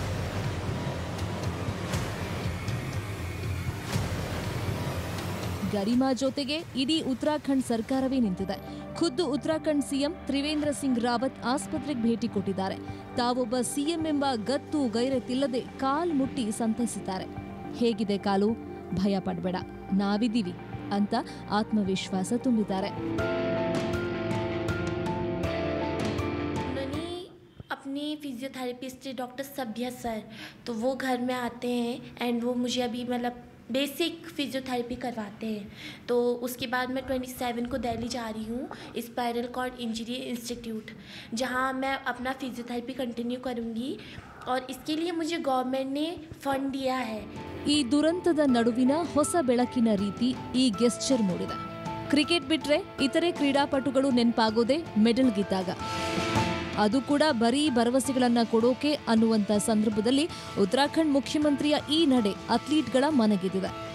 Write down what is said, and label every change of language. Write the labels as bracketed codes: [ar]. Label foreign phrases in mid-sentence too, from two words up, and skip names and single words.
[kn] ಗರಿಮಾ ಜೊತೆಗೆ ಇಡೀ ಉತ್ತರಾಖಂಡ್ ಸರ್ಕಾರವೇ ನಿಂತಿದೆ. ಖುದ್ದು ಉತ್ತರಾಖಂಡ್ ಸಿಎಂ ತ್ರಿವೇಂದ್ರ ಸಿಂಗ್ ರಾವತ್ ಆಸ್ಪತ್ರೆಗೆ ಭೇಟಿ ಕೊಟ್ಟಿದ್ದಾರೆ. ತಾವೊಬ್ಬ ಸಿಎಂ ಎಂಬ ಗತ್ತು ಗೈರತಿಲ್ಲದೆ ಕಾಲ್ ಮುಟ್ಟಿ ಸಂತೈಸಿದ್ದಾರೆ. ಹೇಗಿದೆ ಕಾಲು? ಭಯ ಪಡಬೇಡ, ನಾವಿದ್ದೀವಿ ಅಂತ ಆತ್ಮವಿಶ್ವಾಸ ತುಂಬಿದ್ದಾರೆ. [hi] अपने [en] physiotherapist doctor [hi] सभ्या सर, तो वो घर में आते हैं एंड वो मुझे अभी मतलब [en] basic physiotherapy [hi] करवाते हैं. तो उसके बाद मैं 27 को दिल्ली जा रही हूँ स्पाइनल कॉर्ड इंजरी इंस्टीट्यूट, जहाँ मैं अपना [en] physiotherapy continue [hi] करूँगी और इसके लिए मुझे गवर्नमेंट ने फंड दिया है. [kn] ಈ ದುರಂತದ ನಡುವಿನ ಹೊಸ ಬೆಳಕಿನ ರೀತಿ ಈ ಗೆಸ್ಚರ್ ಮೂಡಿದೆ. ಕ್ರಿಕೆಟ್ ಬಿಟ್ರೆ ಇತರೆ ಕ್ರೀಡಾಪಟುಗಳು ನೆನಪಾಗೋದೇ ಮೆಡಲ್ ಗೆದ್ದಾಗ. ಅದು ಕೂಡ ಬರೀ ಭರವಸೆಗಳನ್ನ ಕೊಡೋಕೆ ಅನ್ನುವಂಥ ಸಂದರ್ಭದಲ್ಲಿ ಉತ್ತರಾಖಂಡ್ ಮುಖ್ಯಮಂತ್ರಿಯ ಈ ನಡೆ ಅಥ್ಲೀಟ್ಗಳ ಮನಗೆದ್ದಿದೆ.